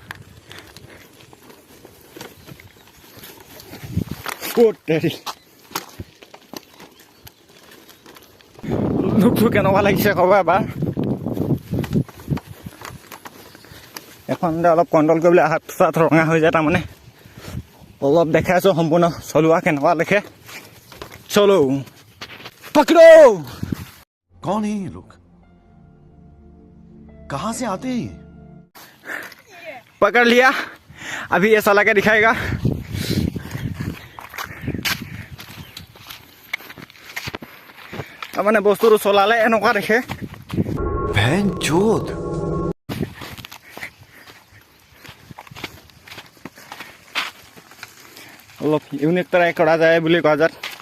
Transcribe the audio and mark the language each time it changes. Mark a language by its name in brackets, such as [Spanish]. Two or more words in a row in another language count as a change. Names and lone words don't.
[Assamese] লুকটো কেনেকুৱা লাগিছে ক'বা এবাৰ। এখনতে অলপ কণ্ট্ৰল কৰিবলৈ হাত চাত ৰঙা হৈ যায়, তাৰমানে অলপ দেখাই আছোঁ সম্পূৰ্ণ চলোৱা কেনেকুৱা দেখে। [Hindi] चलो पकड़ो। कौन है ये लोग, कहां से आते हैं? पकड़ लिया, अभी ये चला के दिखाएगा। [Assamese] মানে বস্তুটো চলালে এনেকুৱা দেখে। [Hindi] भैंचोद। [Assamese] অলপ ইউনিক ট্ৰাই কৰা যায় বুলি কোৱা যাত।